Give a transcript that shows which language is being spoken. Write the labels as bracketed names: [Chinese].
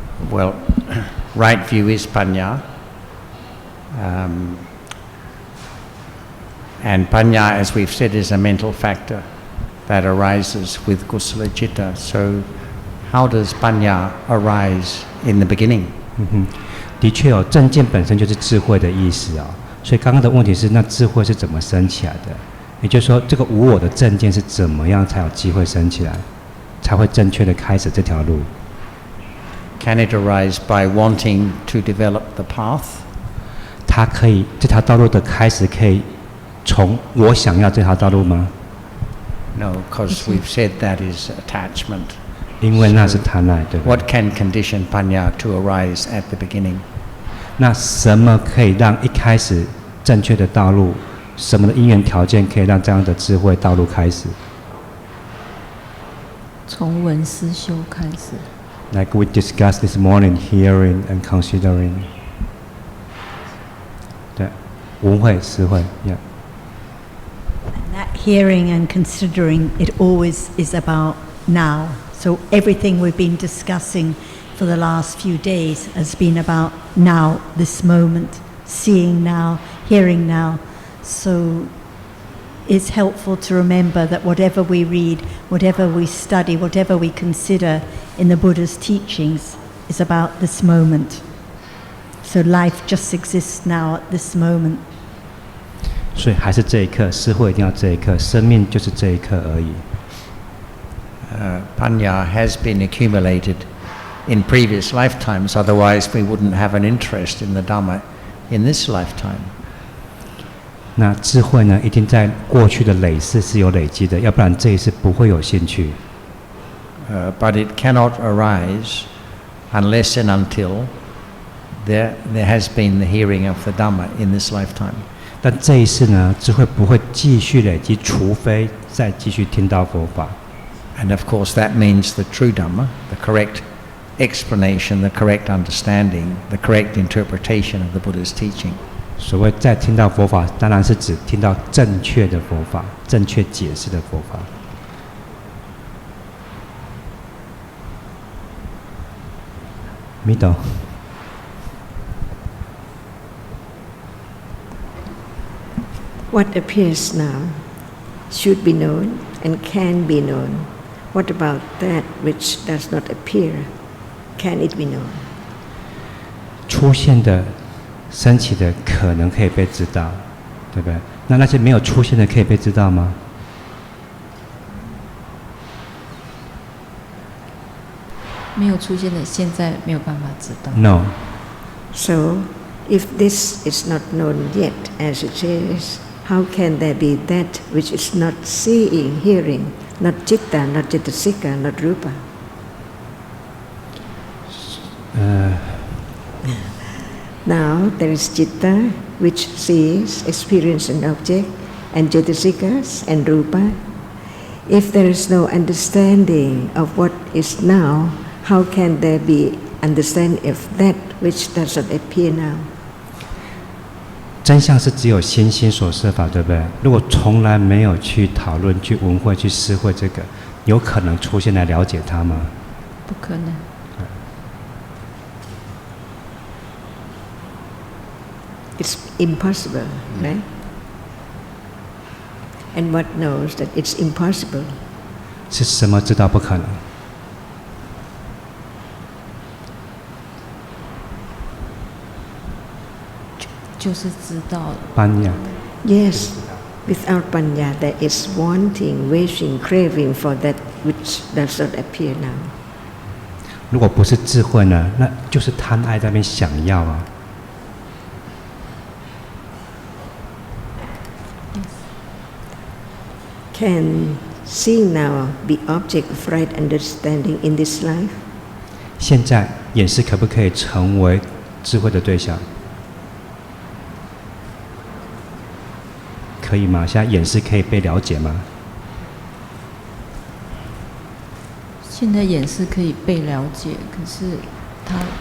[English] Well, right view is Panya. And Panya, as we've said, is a mental factor that arises with Kusala Citta. So how does Panya arise in the beginning? [Chinese] 的确哦，正见本身就是智慧的意思啊、哦。所以刚刚的问题是，那智慧是怎么升起来的？也就是说，这个无我的正见是怎么样才有机会升起来，才会正确的开始这条路？ [English] Can it arise by wanting to develop the path? [Chinese] 它可以，这条道路的开始可以从我想要这条道路吗？ [English] No, because we've said that is attachment. [Chinese] 因为那是贪爱，对吧 [English] What can condition Panya to arise at the beginning? [Chinese] 那什么可以让一开始正确的道路？什么的因缘条件可以让这样的智慧道路开始？从闻思修开始。 [English] Like we discussed this morning, hearing and considering. [Chinese] 对，闻慧、思慧 ，yeah. [English] And that hearing and considering, it always is about now. So everything we've been discussing for the last few days has been about now, this moment, seeing now, hearing now. So it's helpful to remember that whatever we read, whatever we study, whatever we consider in the Buddha's teachings is about this moment. So life just exists now at this moment. [Chinese] 所以还是这一刻，思慧一定要这一刻，生命就是这一刻而已。 [English] Panya has been accumulated in previous lifetimes, otherwise we wouldn't have an interest in the Dhamma in this lifetime. [Chinese] 那智慧呢，一定在过去的累世是有累积的，要不然这一世不会有兴趣。 [English] But it cannot arise unless and until there has been the hearing of the Dhamma in this lifetime. [Chinese] 但这一世呢，智慧不会继续累积，除非再继续听到佛法。 [English] And of course that means the true Dhamma, the correct explanation, the correct understanding, the correct interpretation of the Buddha's teaching. [Chinese] 所谓再听到佛法，当然是指听到正确的佛法，正确解释的佛法。 [English] Middle. What appears now should be known and can be known. What about that which does not appear? Can it be known? [Chinese] 出现的、升起的可能可以被知道，对不对？那些没有出现的可以被知道吗？没有出现的，现在没有办法知道。 [English] No. So, if this is not known yet as it is, how can there be that which is not seeing, hearing, not citta, not cetasika, not rupa? Now there is citta which sees, experiences an object, and cetasikas and rupa. If there is no understanding of what is now, how can there be understanding of that which does not appear now? [Chinese] 真相是只有心所设法，对不对？如果从来没有去讨论、去闻会、去思会这个，有可能出现来了解它吗？不可能。 [English] It's impossible, right? And what knows that it's impossible? [Chinese] 是什么知道不可能？就是知道。 [English] Panya. Yes, without panya, there is wanting, wishing, craving for that which does not appear now. [Chinese] 如果不是智慧呢，那就是贪爱在那边想要啊。 [English] Can seeing now be object of right understanding in this life? [Chinese] 现在眼识可不可以成为智慧的对象？可以吗？现在眼识可以被了解吗？现在眼识可以被了解，可是它